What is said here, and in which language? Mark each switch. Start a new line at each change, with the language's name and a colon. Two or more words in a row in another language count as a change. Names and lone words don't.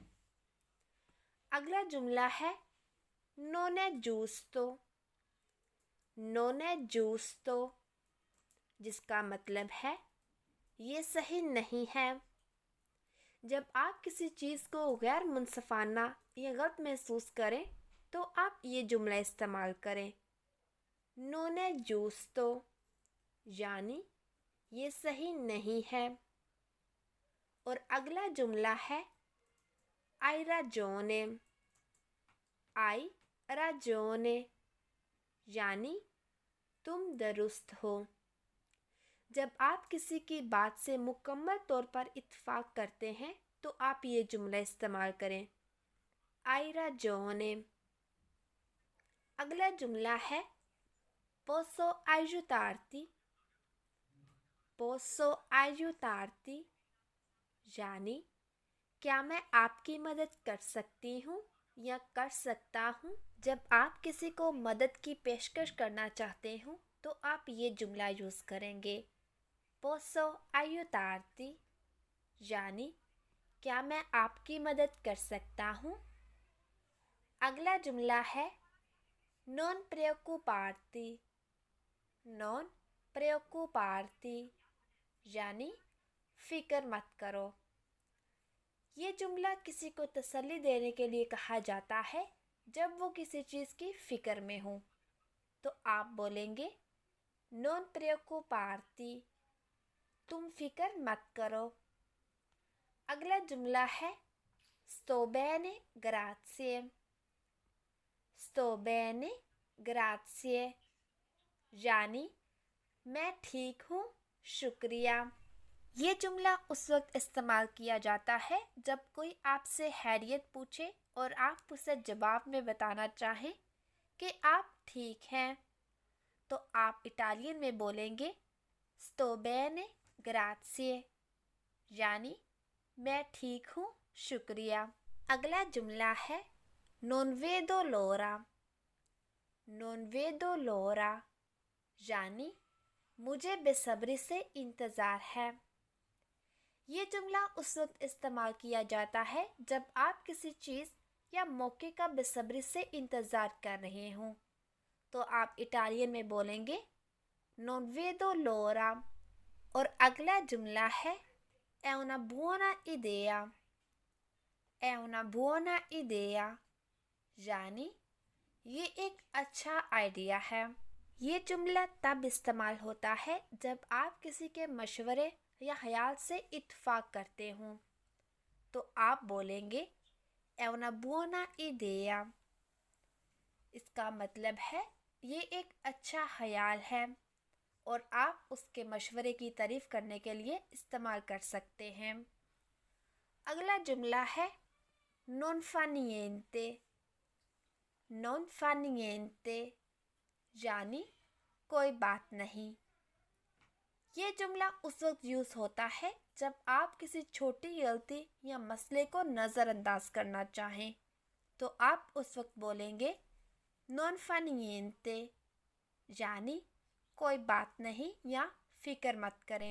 Urdu: اگلا جملہ ہے
Italian: non è giusto۔ non è giusto
Urdu: جس کا مطلب ہے یہ صحیح نہیں ہے۔ جب آپ کسی چیز کو غیر منصفانہ یا غلط محسوس کریں تو آپ یہ جملہ استعمال کریں،
Italian: non è giusto
Urdu: یعنی یہ صحیح نہیں ہے۔ اور اگلا جملہ ہے
Italian: hai ragione۔ hai ragione
Urdu: یعنی تم درست ہو. جب آپ کسی کی بات سے مکمل طور پر اتفاق کرتے ہیں تو آپ یہ جملہ استعمال کریں,
Italian: hai ragione।
Urdu: اگلا جملہ ہے
Italian: posso aiutarti, posso aiutarti
Urdu: یعنی کیا میں آپ کی مدد کر سکتی ہوں یا کر سکتا ہوں. جب آپ کسی کو مدد کی پیشکش کرنا چاہتے ہو تو آپ یہ جملہ یوز کریں گے,
Italian: posso aiutarti
Urdu: یعنی کیا میں آپ کی مدد کر سکتا ہوں. اگلا جملہ ہے
Italian: non preoccuparti, non preoccuparti
Urdu: یعنی فکر مت کرو. یہ جملہ کسی کو تسلی دینے کے لیے کہا جاتا ہے جب وہ کسی چیز کی فکر میں ہو. تو آپ بولیں گے
Italian: non preoccuparti,
Urdu: تم فکر مت کرو. اگلا جملہ ہے
Italian: sto bene grazie, sto bene grazie
Urdu: یعنی میں ٹھیک ہوں شکریہ. یہ جملہ اس وقت استعمال کیا جاتا ہے جب کوئی آپ سے خیریت پوچھے اور آپ اسے جواب میں بتانا چاہیں کہ آپ ٹھیک ہیں. تو آپ اٹالین میں بولیں گے
Italian: sto bene grazie
Urdu: یعنی میں ٹھیک ہوں شکریہ. اگلا جملہ ہے
Italian: non vedo l'ora, non vedo l'ora
Urdu: یعنی مجھے بے صبری سے انتظار ہے. یہ جملہ اس وقت استعمال کیا جاتا ہے جب آپ کسی چیز یا موقعے کا بے صبری سے انتظار کر رہے ہوں. تو آپ اٹالین میں بولیں گے
Italian: non vedo l'ora।
Urdu: اور اگلا جملہ ہے
Italian: è una buona idea, è una buona idea
Urdu: یعنی یہ ایک اچھا آئیڈیا ہے. یہ جملہ تب استعمال ہوتا ہے جب آپ کسی کے مشورے یا خیال سے اتفاق کرتے ہوں. تو آپ بولیں گے
Italian: è una buona idea।
Urdu: اس کا مطلب ہے یہ ایک اچھا خیال ہے اور آپ اس کے مشورے کی تعریف کرنے کے لیے استعمال کر سکتے ہیں. اگلا جملہ ہے
Italian: non fa niente, non fa niente
Urdu: یعنی کوئی بات نہیں. یہ جملہ اس وقت یوز ہوتا ہے جب آپ کسی چھوٹی غلطی یا مسئلے کو نظرانداز کرنا چاہیں. تو آپ اس وقت بولیں گے
Italian: non fa niente
Urdu: یعنی کوئی بات نہیں یا فکر مت کریں.